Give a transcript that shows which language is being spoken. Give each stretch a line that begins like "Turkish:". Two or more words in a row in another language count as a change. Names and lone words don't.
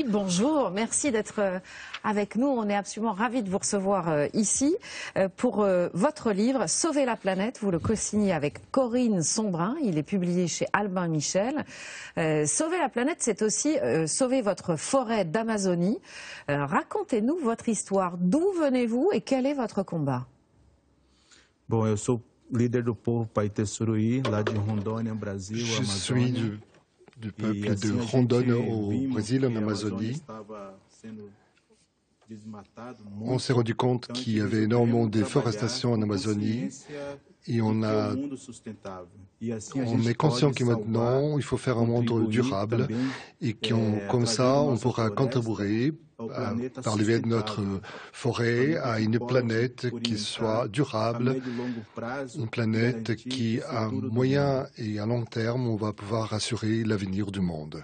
French: Bonjour, merci d'être avec nous. On est absolument ravis de vous recevoir ici pour votre livre « Sauver la planète ». Vous le co-signez avec Corinne Sombrin. Il est publié chez Albin Michel. Sauver la planète, c'est aussi sauver votre forêt d'Amazonie. Racontez-nous votre histoire. D'où venez-vous et quel est votre combat?
Portuguese: Bom, eu sou líder do povo Paité Suruí, lá de Rondônia, Brasil,
French: Je suis du peuple de Rondônia au Brésil, en Amazonie. On s'est rendu compte qu'il y avait énormément de déforestation en Amazonie et on est conscient que maintenant il faut faire un monde durable et comme ça on pourra contribuer par le biais de notre forêt à une planète qui soit durable, une planète qui, à moyen et à long terme, on va pouvoir assurer l'avenir du monde.